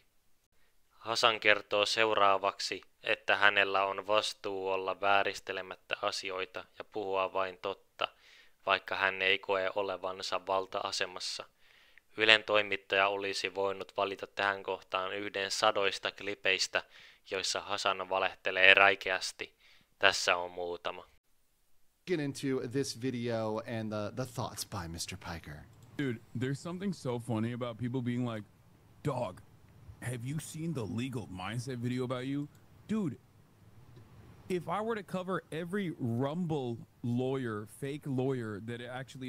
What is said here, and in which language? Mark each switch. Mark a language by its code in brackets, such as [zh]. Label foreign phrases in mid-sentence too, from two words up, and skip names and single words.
[fi] Hasan kertoo seuraavaksi, että hänellä on vastuu olla vääristelemättä asioita ja puhua vain totta, vaikka hän ei koe olevansa valta-asemassa. Ylen toimittaja olisi voinut valita tähän kohtaan yhden sadoista klipeistä, joissa Hasan valehtelee räikeästi. Tässä on muutama. [en] Get into this video and the thoughts by Mr. Piker. Dude, there's something so funny about people being like, dog, have you seen the legal mindset video about you? Dude, if I were to cover every Rumble lawyer, fake lawyer that it actually is.